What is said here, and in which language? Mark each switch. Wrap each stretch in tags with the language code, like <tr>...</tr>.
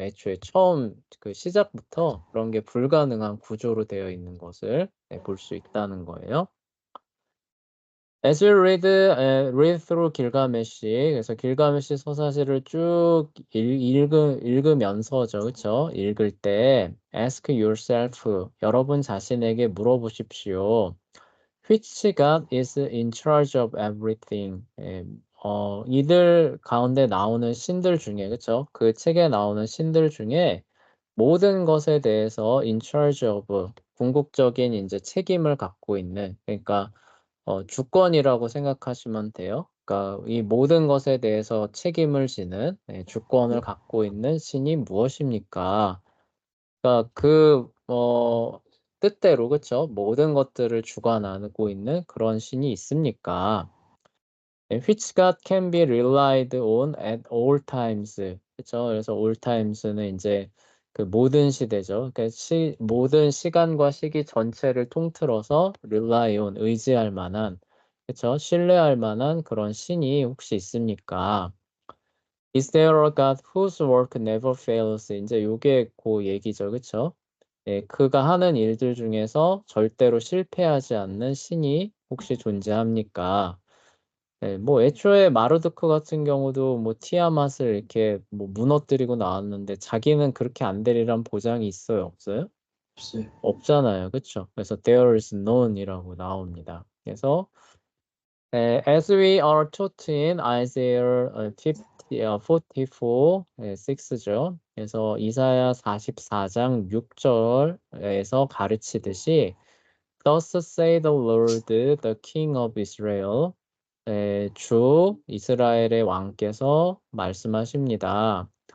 <ko>애초에 처음 그 시작부터 그런 게 불가능한 구조로 되어 있는 것을 볼 수 있다는 거예요.</ko> <en>As you read through</en> <ko>길가메시, 그래서 길가메시 서사시를 쭉 읽으면서죠, 그쵸? 읽을 때,</ko> <en>ask yourself,</en> <ko>여러분 자신에게 물어보십시오.</ko> <en>Which God is in charge of everything?</en> <ko>이들 가운데 나오는 신들 중에, 그쵸? 그 책에 나오는 신들 중에 모든 것에 대해서 in charge of, 궁극적인 이제 책임을 갖고 있는, 그러니까 주권이라고 생각하시면 돼요. 그러니까 이 모든 것에 대해서 책임을 지는 주권을 갖고 있는 신이 무엇입니까? 그러니까 뜻대로 그쵸? 모든 것들을 주관하고 있는 그런 신이 있습니까?</ko> <en>Which God can be relied on at all times.</en> <ko>그쵸? 그래서 all times는 이제 그 모든 시대죠. 그러니까 모든 시간과 시기 전체를 통틀어서 rely on, 의지할 만한, 그쵸? 신뢰할 만한 그런 신이 혹시 있습니까?</ko> <en>Is there a God whose work never fails?</en> <ko>이제 요게 그 얘기죠. 그쵸? 예, 그가 하는 일들 중에서 절대로 실패하지 않는 신이 혹시 존재합니까? 네, 뭐 애초에 마르드크 같은 경우도 뭐 티아맛을 이렇게 뭐 무너뜨리고 나왔는데 자기는 그렇게 안 되리란 보장이 있어요, 없어요? 없어요. 없잖아요, 그렇죠? 그래서</ko> <en>there is none</en> <ko>이라고 나옵니다.</ko> <en>그래서 as we are taught in Isaiah 44, 6죠.</en> <ko>그래서 이사야 44장 6절에서 가르치듯이</ko> <en>Thus say the Lord, the King of Israel.</en> <ko>주 이스라엘의 왕께서 말씀하십니다.</ko>